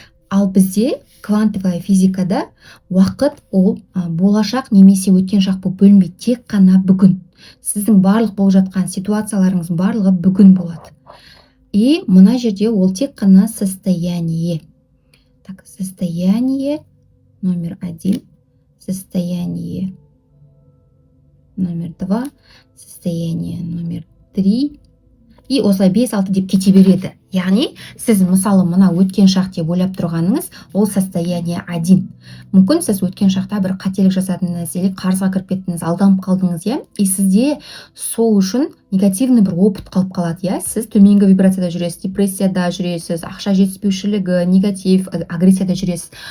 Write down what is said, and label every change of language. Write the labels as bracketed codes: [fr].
[kk] Ал бізде квантовая физикада уақыт ол болашақ немесе өткен шақ болып бөлінбейді, тек қана бүгін. Сіздің барлық болып жатқан ситуацияларыңыз барлығы бүгін болады. И мына жерде ол тек қана состояние. [ru] Так, состояние номер 1, состояние номер 2, состояние номер 3. [kk] И осылай 5-6 деп кете береді. Яғни, сіз мысалы мына өткен шақ деп ойлап тұрғаныңыз, ол состояние 1. Мүмкін сіз өткен шақта бір қателік жасадыңыз, [ru] или [kk] қарызға кіріп кеттіңіз, алданып қалдыңыз, иә? И сізде сол үшін [ru] негативный [kk] бір опыт қалып қалады, иә? Сіз төменгі вибрацияда жүресіз, депрессияда жүресіз, ақша жетіспеушілігі, негатив, агрессияда жүресіз.